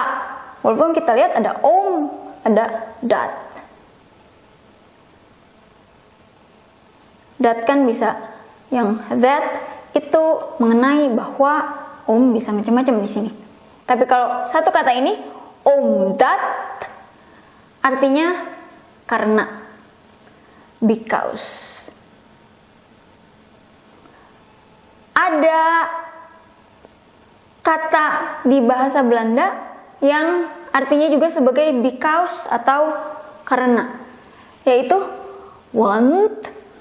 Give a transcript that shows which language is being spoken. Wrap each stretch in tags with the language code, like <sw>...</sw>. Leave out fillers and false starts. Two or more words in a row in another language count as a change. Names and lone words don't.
<id>Walaupun kita lihat ada om, ada dat. Dat kan bisa yang that itu mengenai bahwa om bisa macam-macam di sini. Tapi kalau 1 kata ini</id> <nl>om dat</nl> <id>artinya karena, because. Ada kata di bahasa Belanda yang artinya juga sebagai because atau karena, yaitu want.</id>